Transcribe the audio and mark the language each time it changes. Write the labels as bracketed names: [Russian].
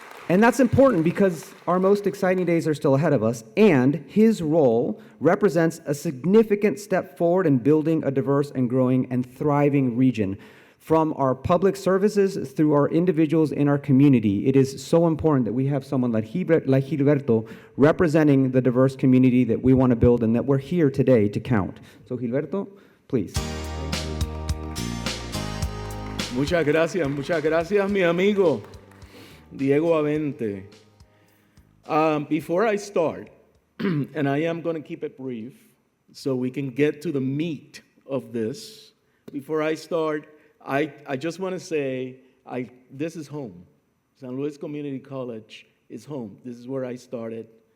[English] And that's important because our most exciting days are still ahead of us, and his role represents a significant step forward in building a diverse and growing and thriving region. From our public services through our individuals in our community, it is so important that we have someone like Gilberto representing the diverse community that we want to build and that we're here today to count. So Gilberto, please. [Spanish] Muchas gracias, mi amigo. Diego Avente. [English] Before I start, and I am going to keep it brief so we can get to the meat of this. Before I start, I just want to say this is home. San Luis Community College is home. This is where I started.